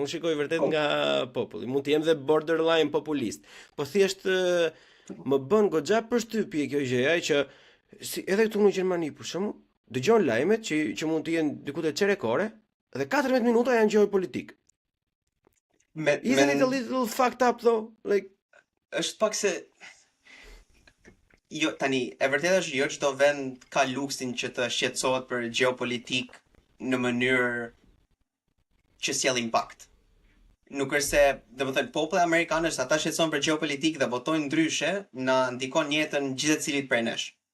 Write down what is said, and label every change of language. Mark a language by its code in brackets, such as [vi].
[sq] Unë shikoj vërtet nga populli. Mund të jem dhe borderline populist. Po thjesht më bën goxha përshtypje kjo gjëja që edhe këtu në Gjermani për shembull, dëgjon lajmet që mund të jenë diku të çerekore dhe 14 minuta janë gjeopolitik. [en] Isn't it a little fucked up though? Like [sq] është pak se jo, tani, e vërtetë është jo çdo vend ka luksin që të shqetësohet për gjeopolitik në mënyrë që sjell impakt. Nuk është se, domethënë, populli amerikan është ata shqetësohen për gjeopolitik dhe votojnë ndryshe, na ndikon jetën gjithë secilit prej nesh.